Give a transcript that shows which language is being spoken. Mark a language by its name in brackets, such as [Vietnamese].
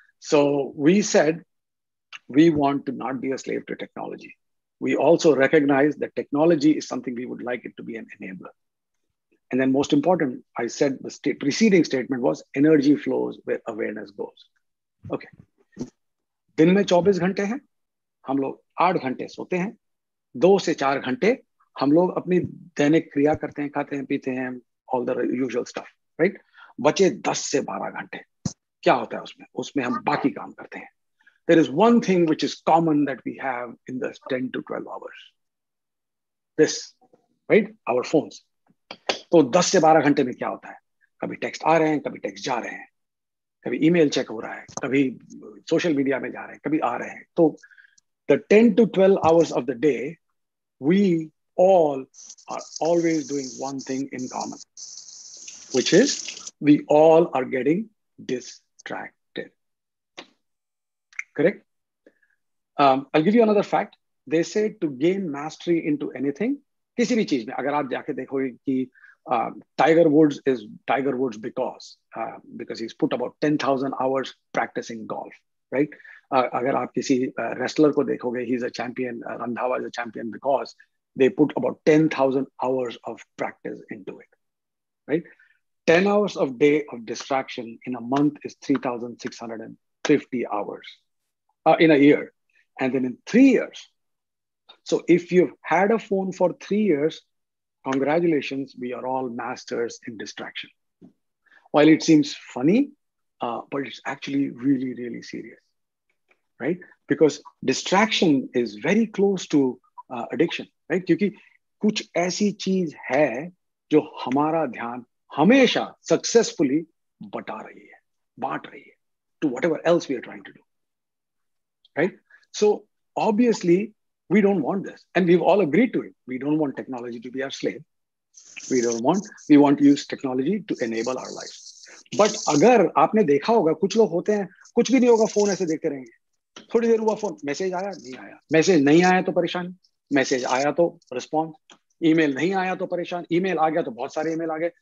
[English] So we said we want to not be a slave to technology. We also recognize that technology is something we would like it to be an enabler. And then most important, I said the preceding statement was energy flows where awareness goes. Okay. [Hindi] दिन में 24 घंटे हैं, हम लोग 8 घंटे सोते हैं, 2 से 4 घंटे हम लोग अपनी दैनिक क्रिया करते हैं, खाते हैं, पीते हैं, [English] all the usual stuff, [Hindi] right? बचे 10 से 12 घंटे क्या होता है उसमें हम बाकी काम करते हैं. [English] There is one thing which is common that we have in the 10 to 12 hours. This, right? Our phones. [Hindi] तो 10 से 12 घंटे में क्या होता है? कभी टेक्स्ट आ रहे हैं, कभी टेक्स्ट जा रहे हैं, कभी ईमेल चेक हो रहा है, कभी सोशल मीडिया में जा रहे हैं, कभी आ रहे हैं. [English] तो the 10 to 12 hours of the day, we all are always doing one thing in common, which is we all are getting distracted. Correct? I'll give you another fact. They say to gain mastery into anything, [Hindi] किसी भी चीज में अगर आप जाके देखोगे कि [English] Tiger Woods is Tiger Woods because he's put about 10,000 hours practicing golf, right? [Hindi] अगर आप किसी wrestler को देखोगे, [English] he's a champion. Randhawa is a champion because they put about 10,000 hours of practice into it, right? 10 hours of day of distraction in a month is 3,650 hours in a year, and then in 3 years. So if you've had a phone for 3 years, congratulations, we are all masters in distraction. While it seems funny, but it's actually really, really serious, right? Because distraction is very close to addiction, right? [Hindi] क्योंकि कुछ ऐसी चीज है जो हमारा ध्यान हमेशा successfully बांट रही है [English] to whatever else we are trying to do, [Hindi] right? [English] So obviously, we don't want this, and we've all agreed to it. We don't want technology to be our slave. We want to use technology to enable our lives. [Hindi] But अगर आपने देखा होगा, कुछ लोग होते हैं, कुछ भी नहीं होगा, फोन ऐसे देखते रहेंगे, थोड़ी देर हुआ फोन, मैसेज आया, नहीं आया, मैसेज नहीं आया तो परेशान, मैसेज आया तो रिस्पॉन्स, ईमेल नहीं आया तो परेशान, ईमेल आ गया तो बहुत सारे ईमेल आ गए.